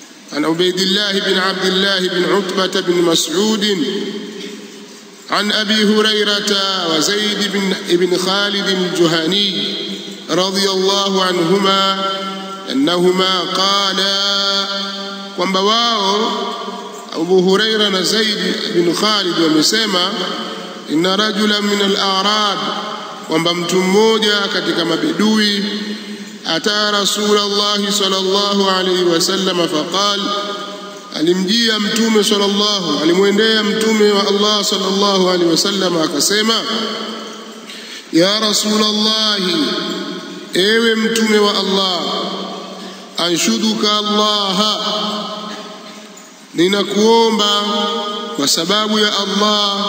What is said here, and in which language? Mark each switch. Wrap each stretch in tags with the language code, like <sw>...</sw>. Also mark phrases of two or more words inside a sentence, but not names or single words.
<ar>عن عبيد الله بن عبد الله بن عتبة بن مسعود عن أبي هريرة وزيد بن خالد الجهني رضي الله عنهما أنهما قالا</ar> <sw>kwamba wao Abu Huraira na Zaid bin Khalid wamesema</sw> <ar>إن رجلا من الأعراب,</ar> <sw>kwamba mtu mmoja katika mabedui</sw> <ar>أتى رسول الله صلى الله عليه وسلم فقال,</ar> <sw>alimjia mtume sallallahu, alimwendea mtume wa Allah</sw> <ar>صلى الله عليه وسلم</ar> <sw>akasema,</sw> <ar>يا رسول الله,</ar> <sw>ewe mtume wa Allah,</sw> <ar>أنشدك الله,</ar> <sw>ninakuomba kwa sababu ya Allah.</sw>